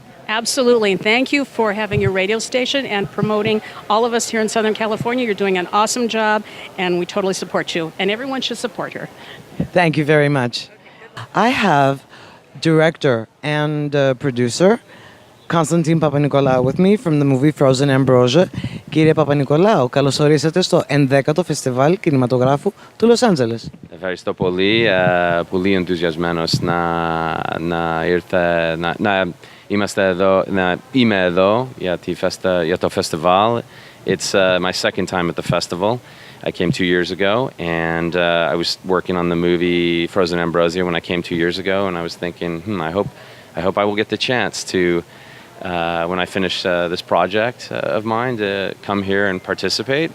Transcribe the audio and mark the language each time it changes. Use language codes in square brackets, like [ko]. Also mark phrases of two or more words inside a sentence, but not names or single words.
[en] Absolutely, and thank you for having your radio station and promoting all of us here in Southern California. You're doing an awesome job, and we totally support you, and everyone should support her. Thank you very much. I have director and producer, Constantine Papanikolaou with me from the movie Frozen Ambrosia. [el] Κύριε Παπανικολάου, καλώς ορίσατε στο 11ο Φεστιβάλ Κινηματογράφου του Λος Άντζελες. Ευχαριστώ πολύ. Πολύ ενθουσιασμένος να είμαστε εδώ, να είμαι εδώ για το φεστιβάλ. [en] It's my second time at the festival. I came 2 years ago, and I was working on the movie Frozen Ambrosia when I came 2 years ago, and I was thinking, I hope I will get the chance to, when I finish this project of mine, to come here and participate.